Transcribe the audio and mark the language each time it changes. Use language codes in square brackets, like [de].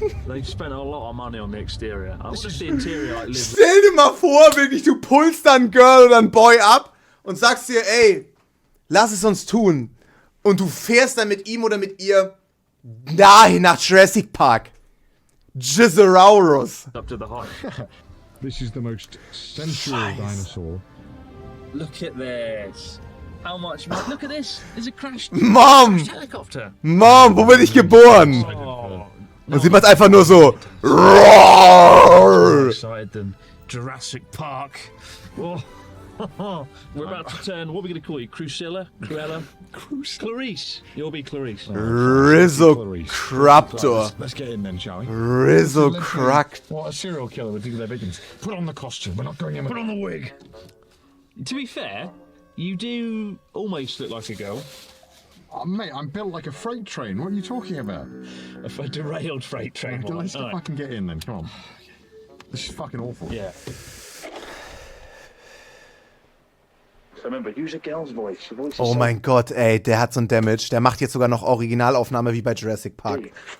[en] They've spent a lot of money on the exterior. I want to see the interior like live. [de] Stell dir mal vor, wirklich, du pulst dann ein Girl oder ein Boy ab und sagst dir, ey, lass es uns tun. Und du fährst dann mit ihm oder mit ihr dahin nach Jurassic Park. Gizzeraurus. [en] Up to the height. This is the most sensual dinosaur. Look at this. How much? Look at this. There's a crashed Mom! helicopter. [de] Mom, wo bin ich geboren? Oh. Und sieht man es einfach nur so. [en] More excited than Jurassic Park. Oh. We're about to turn. What are we going to call you? Crucilla? Cruella? Clarice. You'll be Clarice. Rizocraptor. Let's get in then, shall we? Rizocraptor. What a serial killer would do with their victims. Put on the costume. We're not going in with. Put on the wig. To be fair, you do almost look like a girl. Oh, mate, I'm built like a freight train. What are you talking about? A derailed freight train. Let's Alright. fucking get in then. Come on. This is fucking awful. Yeah. So remember, use a girl's voice. Your voice is Oh so [de] mein Gott, ey, der hat so ein Damage. Der macht jetzt sogar noch Originalaufnahme wie bei Jurassic Park.